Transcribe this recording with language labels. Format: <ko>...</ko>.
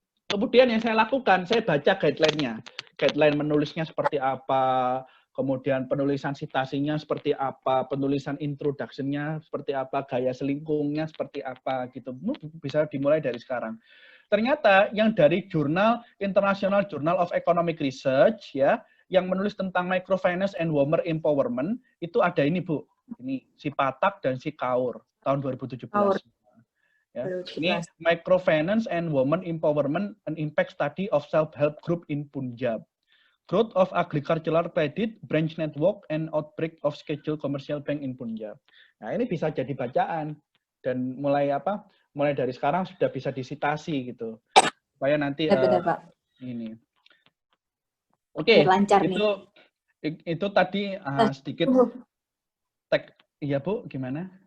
<id>Kemudian yang saya lakukan, saya baca guideline-nya. Guideline menulisnya seperti apa, kemudian penulisan citasinya seperti apa, penulisan introduction-nya seperti apa, gaya selingkungnya seperti apa gitu. Bisa dimulai dari sekarang. Ternyata yang dari jurnal International Journal of Economic Research ya, yang menulis tentang</id> <en>microfinance and women empowerment</en> <id>itu ada ini Bu. Ini si Patak dan si Kaur tahun 2017. Kaur. Ya. 2017.</id> <en>Ini microfinance and women empowerment an impact study of self-help group in Punjab. Growth of agricultural credit branch network and outbreak of scheduled commercial bank in Punjab.</en> <id>Nah, ini bisa jadi bacaan dan mulai dari sekarang sudah bisa disitasi gitu. Supaya nanti Benar, Pak. ini. Oke, lancar itu tadi sedikit tag. Iya, Bu, gimana?</id>